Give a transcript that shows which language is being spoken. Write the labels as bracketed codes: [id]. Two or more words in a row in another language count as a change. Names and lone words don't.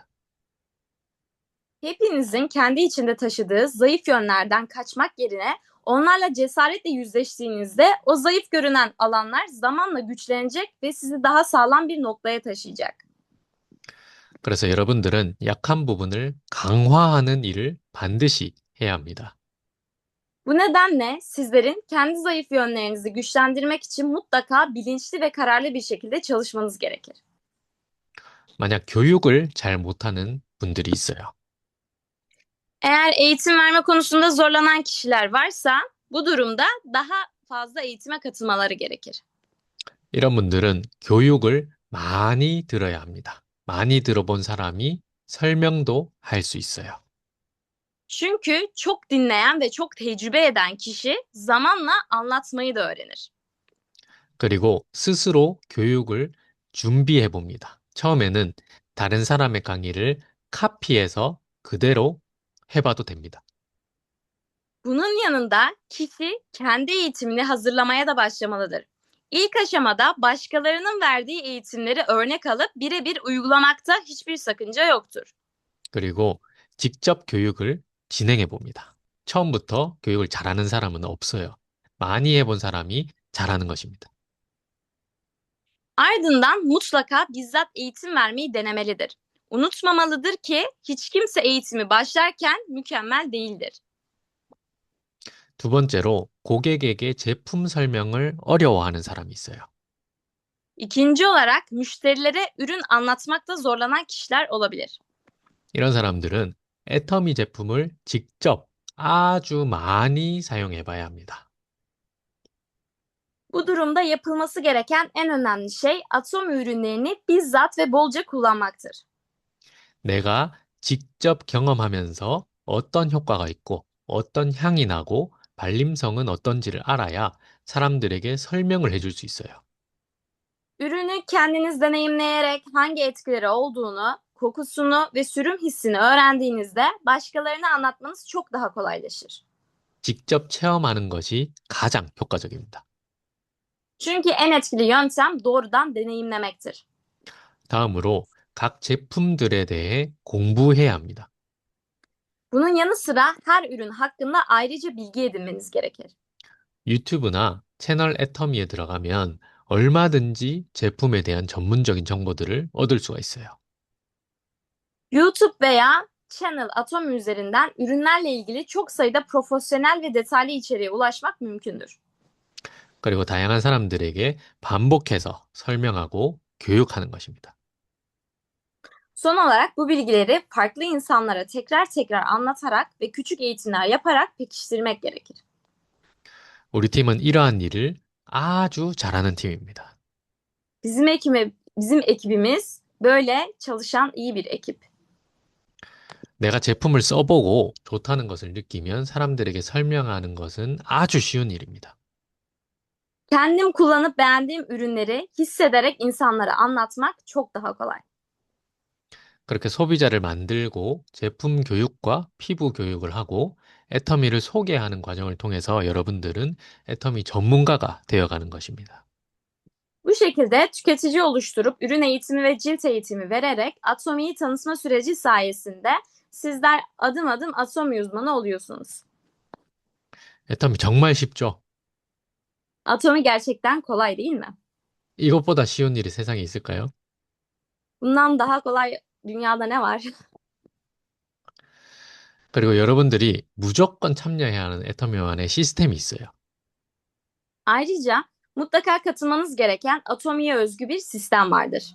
[tr] Hepinizin kendi içinde taşıdığı zayıf yönlerden kaçmak yerine onlarla cesaretle yüzleştiğinizde o zayıf görünen alanlar zamanla güçlenecek ve sizi daha sağlam bir noktaya taşıyacak. [ko] 그래서 여러분들은 약한 bu분을 강화하는 일을 반드시 해야 합니다. [tr] Bu nedenle sizlerin kendi zayıf yönlerinizi güçlendirmek için mutlaka bilinçli ve kararlı bir şekilde çalışmanız gerekir. [ko] 만약 교육을 잘 못하는 분들이 있어요. [tr] Eğer eğitim verme konusunda zorlanan kişiler varsa bu durumda daha fazla eğitime katılmaları gerekir. [ko] 이런 분들은 교육을 많이 들어야 합니다. 많이 들어본 사람이 설명도 할 수 있어요. [tr] Çünkü çok dinleyen ve çok tecrübe eden kişi zamanla anlatmayı da öğrenir. [ko] 그리고 스스로 교육을 준비해 봅니다. 처음에는 다른 사람의 강의를 카피해서 그대로 해봐도 됩니다. [tr] Bunun yanında kişi kendi eğitimini hazırlamaya da başlamalıdır. İlk aşamada başkalarının verdiği eğitimleri örnek alıp birebir uygulamakta hiçbir sakınca yoktur. [ko] 그리고 직접 교육을 진행해 봅니다. 처음부터 교육을 잘하는 사람은 없어요. 많이 해본 사람이 잘하는 것입니다. [tr] Ardından mutlaka bizzat eğitim vermeyi denemelidir. Unutmamalıdır ki hiç kimse eğitimi başlarken mükemmel değildir. [ko] 두 번째로 고객에게 제품 설명을 어려워하는 사람이 있어요. [tr] İkinci olarak müşterilere ürün anlatmakta zorlanan kişiler olabilir. [ko] 이런 사람들은 애터미 제품을 직접 아주 많이 사용해 봐야 합니다. [tr] Bu durumda yapılması gereken en önemli şey atom ürünlerini bizzat ve bolca kullanmaktır. [ko] 내가 직접 경험하면서 어떤 효과가 있고 어떤 향이 나고 발림성은 어떤지를 알아야 사람들에게 설명을 해줄 수 있어요. [tr] Ürünü kendiniz deneyimleyerek hangi etkileri olduğunu, kokusunu ve sürüm hissini öğrendiğinizde başkalarına anlatmanız çok daha kolaylaşır. [ko] 직접 체험하는 것이 가장 효과적입니다. [tr] Çünkü en etkili yöntem doğrudan deneyimlemektir. [ko] 다음으로 각 제품들에 대해 공부해야 합니다. [tr] Bunun yanı sıra her ürün hakkında ayrıca bilgi edinmeniz gerekir. [ko] 유튜브나 채널 애터미에 들어가면 얼마든지 제품에 대한 전문적인 정보들을 얻을 수가 있어요. [tr] YouTube veya Channel Atomy üzerinden ürünlerle ilgili çok sayıda profesyonel ve detaylı içeriğe ulaşmak mümkündür. [ko] 그리고 다양한 사람들에게 반복해서 설명하고 교육하는 것입니다. [tr] Son olarak bu bilgileri farklı insanlara tekrar tekrar anlatarak ve küçük eğitimler yaparak pekiştirmek gerekir. [ko] 우리 팀은 이러한 일을 아주 잘하는 팀입니다. [tr] Bizim ekibimiz böyle çalışan iyi bir ekip. [ko] 내가 제품을 써보고 좋다는 것을 느끼면 사람들에게 설명하는 것은 아주 쉬운 일입니다. [tr] Kendim kullanıp beğendiğim ürünleri hissederek insanlara anlatmak çok daha kolay. [ko] 그렇게 소비자를 만들고 제품 교육과 피부 교육을 하고 애터미를 소개하는 과정을 통해서 여러분들은 애터미 전문가가 되어가는 것입니다. [tr] Bu şekilde tüketici oluşturup ürün eğitimi ve cilt eğitimi vererek Atomi'yi tanıtma süreci sayesinde sizler adım adım Atomi uzmanı oluyorsunuz. [ko] 애터미 정말 쉽죠? [tr] Atomi gerçekten kolay değil mi? [ko] 이것보다 쉬운 일이 세상에 있을까요? [tr] Bundan daha kolay dünyada ne var? [ko] 그리고 여러분들이 무조건 참여해야 하는 애터미만의 시스템이 있어요. [tr] Ayrıca mutlaka katılmanız gereken Atomi'ye özgü bir sistem vardır.